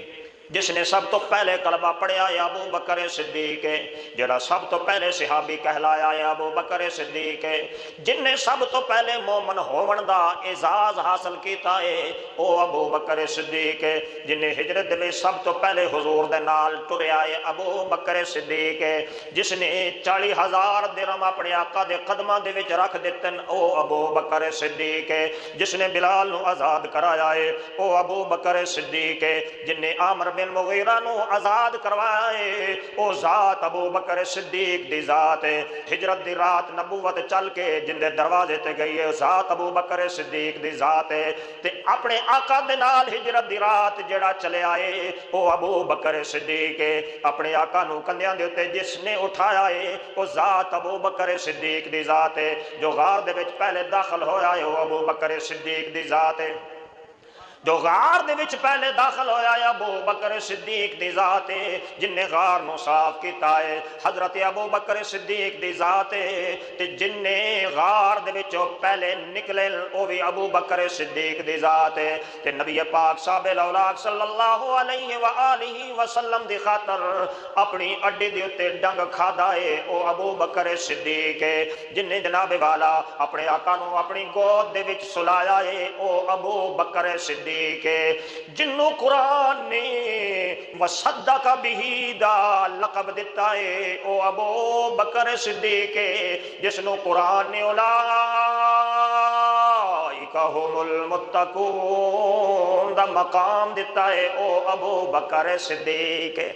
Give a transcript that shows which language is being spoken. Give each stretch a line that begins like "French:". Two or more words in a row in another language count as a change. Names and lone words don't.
Punjabi: جس نے سب تو پہلے کلمہ پڑھیا ہے ابو بکر صدیق ہے، جڑا سب تو پہلے صحابی کہلایا ہے ابو بکر صدیق ہے، جن نے سب تو پہلے مومن ہون دا اعزاز حاصل کیتا ہے او ابو بکر صدیق ہے، جن نے ہجرت میں سب تو پہلے حضور دے نال ٹریا ہے ابو بکر صدیق ہے، جس نے 40,000 درہم اپنے آقا دے قدماں دے وچ رکھ دتن او ابو بکر صدیق ہے، جس نے بلال نو آزاد کرایا ہے او ابو بکر صدیق ہے، جن نے عامر بن مغیرہ نو آزاد کروائے او ذات ابو بکر صدیق دی ذات ہے۔ ہجرت دی رات نبوت چل کے جن دے دروازے تے گئی ہے ذات ابو بکر صدیق دی ذات ہے، تے اپنے آقا دے نال ہجرت دی رات جڑا چلے آئے او ابو بکر صدیق ہے، اپنے آقا نو کندھیاں دے اوتے جس نے اٹھایا ہے او ذات ابو بکر صدیق دی ذات ہے، جو غار دے وچ پہلے داخل ہویا ہے او ابو بکر صدیق دی ذات ہے، جو غار دے وچ پہلے داخل ہویا ہے ابو بکر صدیق دی ذات ہے، جن نے غار نو صاف کیتا ہے حضرت ابو بکر صدیق دی ذات ہے، تے جن نے غار دے وچوں پہلے نکلے او بھی ابو بکر صدیق دی ذات ہے، تے نبی پاک صاحب الاولاق
Arabic: صلی اللہ علیہ وآلہ وسلم
Punjabi: دی خاطر اپنی اڈی دے اوتے ڈنگ کھادا ہے او ابو بکر صدیق ہے، جن نے جناب والا اپنے آقا نو اپنی گود دے وچ سلایا ہے او ابو بکر صدیق ہے، جنوں قرآن نے
Arabic: وصدق بہ
Punjabi: دا لقب دیتا ہے او ابو بکر صدیق ہے، جس نو قرآن نے
Arabic: اولئک ھم المتقون
Punjabi: دا مقام دیتا ہے او ابو بکر صدیق ہے۔